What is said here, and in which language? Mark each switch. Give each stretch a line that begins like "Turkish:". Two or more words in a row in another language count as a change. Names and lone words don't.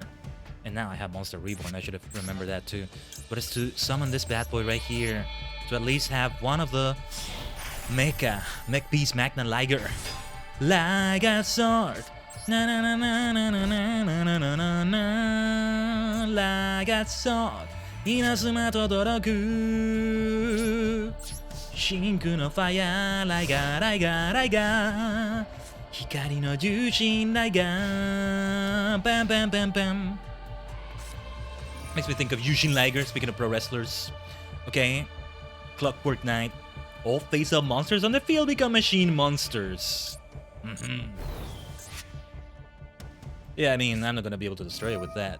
English: And now I have Monster Reborn. I should have remembered that too. But it's to summon this bad boy right here, to at least have one of the Mech Beast Magna Liger. Like a sword. Na na na na na na na na na na na. Like a sword.
Japanese: 稲妻轟く. 真紅のファイア。ライガ、ライガ、ライガ. 光の獣神ライガ. Bam, bam, bam, bam.
English: Makes me think of Yushin Liger, speaking of pro wrestlers. Okay. Clockwork Knight. All face-up monsters on the field become machine monsters. Yeah, I mean, I'm not gonna be able to destroy it with that.